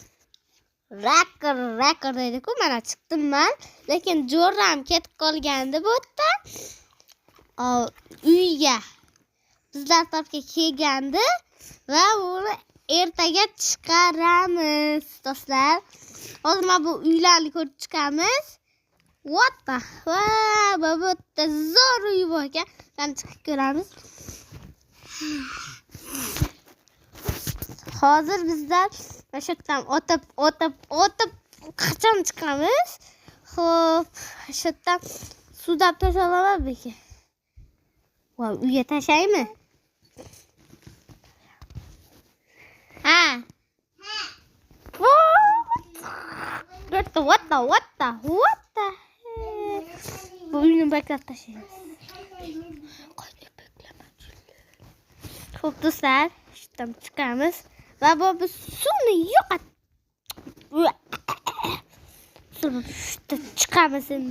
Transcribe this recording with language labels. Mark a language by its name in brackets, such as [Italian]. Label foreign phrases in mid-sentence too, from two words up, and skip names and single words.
[Uzbek] Rekker deydi-ku. Mana chiqdim men. Lekin jo'ram ketib qolgandi bu yerda. Uyga bizlar tarafga kelgandi va uni ertaga chiqaramiz do'stlar. Hozir mana bu uylarni ko'rib chiqamiz. [English] What the fuck? [Uzbek] Bu yerda zo'r uy bor ekan. Qani chiqib ko'ramiz. Hozir bizlar o'sha yerdan o'tib qachon chiqamiz? Xo'p, o'sha yerdan suvdab tashlamaymi? Voy, uyga tashlaymi? Ha. [English] What the? [Uzbek] Bu uyni baklab tashlaymiz. Xo'p do'stlar, shundan chiqamiz va bu suvni yo'qot. Chiqamiz endi.